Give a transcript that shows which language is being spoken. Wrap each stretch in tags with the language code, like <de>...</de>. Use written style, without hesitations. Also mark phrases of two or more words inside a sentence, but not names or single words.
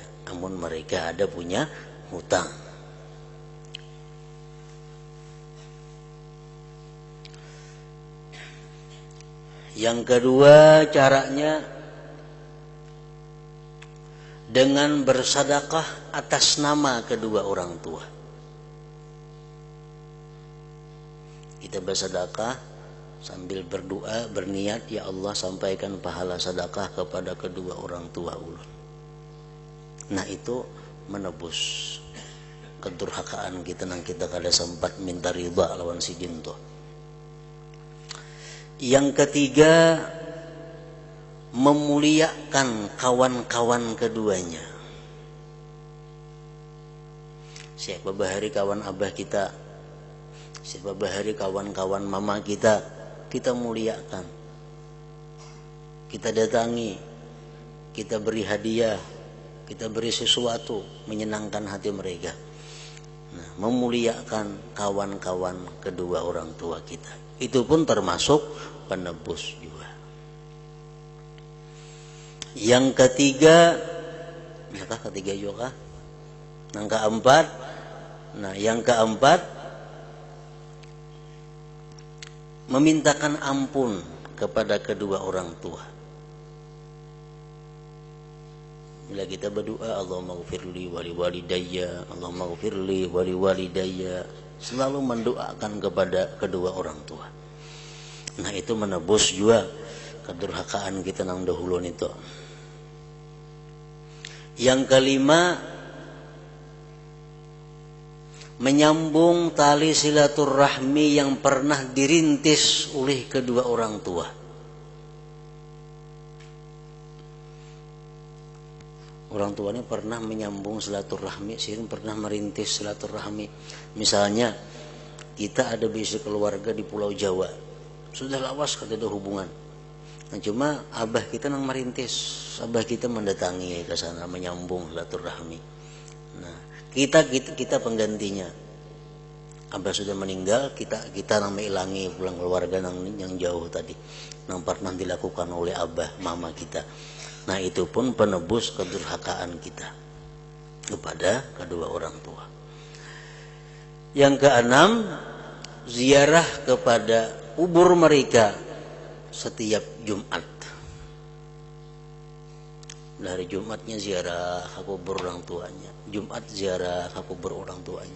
<id>Namun mereka ada punya hutang. Yang kedua caranya dengan bersedekah atas nama kedua orang tua. Kita bersedekah sambil berdoa, berniat, ya Allah sampaikan pahala sedekah kepada kedua orang tua ulun. Nah, itu menebus kedurhakaan kita nang kita kada sempat minta ridha lawan si jinto. Yang ketiga, memuliakan kawan-kawan keduanya. Siapa bahari kawan abah kita, siapa bahari kawan-kawan mama kita, kita muliakan, kita datangi, kita beri hadiah, kita beri sesuatu menyenangkan hati mereka. Nah, memuliakan kawan-kawan kedua orang tua kita, itu pun termasuk penebus juga. Yang ketiga, apakah ketiga juga? Yang keempat, yang keempat, memintakan ampun kepada kedua orang tua. Bila kita berdoa,</id> <ar>اللهم اغفر لي ولوالدي، اللهم اغفر لي ولوالدي,</ar> <id>selalu mendoakan kepada kedua orang tua. Nah, itu menebus juga kedurhakaan kita nang dahulu itu. Yang kelima, menyambung tali silaturahmi yang pernah dirintis oleh kedua orang tua. Orang tuanya pernah menyambung silaturahmi, sehingga pernah merintis silaturahmi. Misalnya, kita ada bisi keluarga di Pulau Jawa, sudah lawas kada ada hubungan. Nah, cuma abah kita nang merintis, abah kita mendatangi ke sana, menyambung silaturahmi. Nah, kita penggantinya.</id> <bjn>Abah sudah meninggal, kita nang mengilangi pulang keluarga nang yang jauh tadi, nang pernah dilakukan oleh abah mama kita.</bjn> <id>Nah, itu pun penebus kedurhakaan kita kepada kedua orang tua. Yang keenam, ziarah kepada kubur mereka setiap Jumat. Hari Jumatnya ziarah ke kubur orang tuanya, Jumat ziarah ke kubur orang tuanya.</id>